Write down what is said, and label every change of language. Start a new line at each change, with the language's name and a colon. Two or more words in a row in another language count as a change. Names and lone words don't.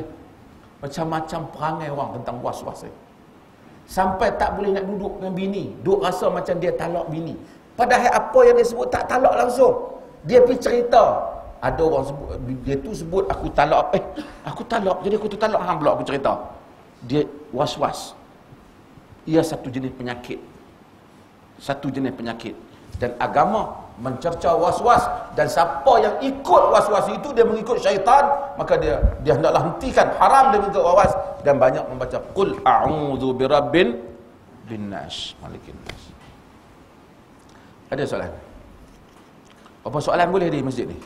Malay: Macam-macam perangai orang tentang was-was saya. Sampai tak boleh nak duduk dengan bini. Duk rasa macam dia talak bini. Padahal apa yang dia sebut tak talak langsung. Dia pergi cerita. Ada orang sebut, dia tu sebut aku talak. Aku talak, jadi aku tu talak. Hang pula aku cerita. Dia was-was. Ia satu jenis penyakit. Satu jenis penyakit. Dan agama mencerca was-was. Dan siapa yang ikut was-was itu, dia mengikut syaitan, maka dia hendaklah hentikan. Haram dia mengikut was-was. Dan banyak membaca
Arabic: قل أعوذ برب بالناس ملك الناس.
Malay: Ada soalan? Apa soalan boleh di masjid ni?